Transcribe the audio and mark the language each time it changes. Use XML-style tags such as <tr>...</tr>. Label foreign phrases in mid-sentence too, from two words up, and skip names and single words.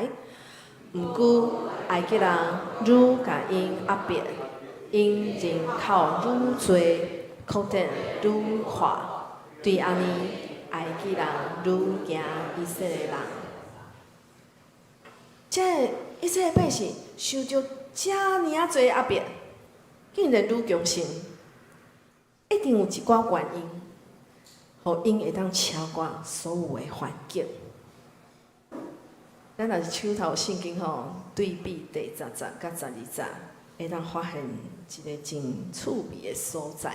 <nan>毋过，埃及人愈甲因压迫，因人口愈多，扩展愈快。对安尼，埃及人愈惊以色列人。这以色列百姓受着遮尔啊侪压迫，竟然愈强盛，一定有一寡原因，互因会当超越所有的环境。咱若是手头圣经吼，对比第10章甲12章，会当发现一个真趣味的所在。</nan>